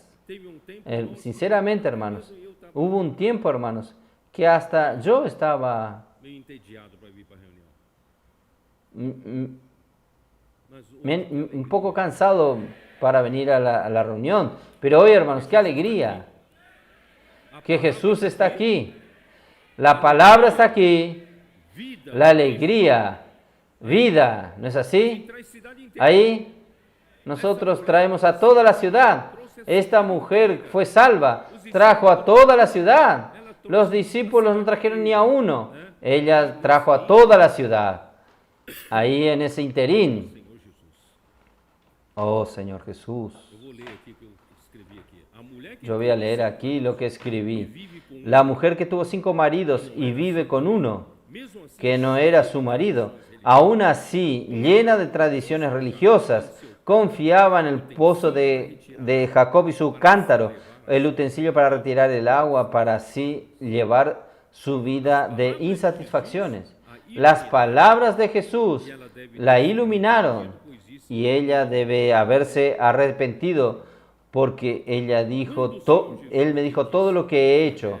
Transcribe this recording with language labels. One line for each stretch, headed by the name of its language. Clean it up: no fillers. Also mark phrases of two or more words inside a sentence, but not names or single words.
Spanish: Sinceramente, hermanos, hubo un tiempo, hermanos, que hasta yo estaba un poco cansado para venir a la reunión. Pero hoy, hermanos, qué alegría que Jesús está aquí. La palabra está aquí. La alegría vida, ¿no es
Portuguese: Quem
Spanish: así?
Portuguese: traz cidade inteira.
Spanish: Ahí nosotros traemos a toda la ciudad. Esta mujer fue salva, trajo a toda la ciudad. Los discípulos no trajeron ni a uno. Ella trajo a toda la ciudad. Ahí en ese interín.
Portuguese: Senhor Jesus.
Spanish: Oh Señor Jesús.
Portuguese: Eu vou ler aqui o que eu escrevi aqui. A mulher que
Spanish: Yo voy a leer aquí lo que escribí. La mujer que tuvo 5 maridos y vive con uno,
Portuguese: mesmo assim
Spanish: que no era su marido, aún así, llena de tradiciones religiosas, confiaba en el pozo de Jacob y su cántaro, el utensilio para retirar el agua, para así llevar su vida de insatisfacciones. Las palabras de Jesús la iluminaron y ella debe haberse arrepentido porque ella dijo, él me dijo todo lo que he hecho.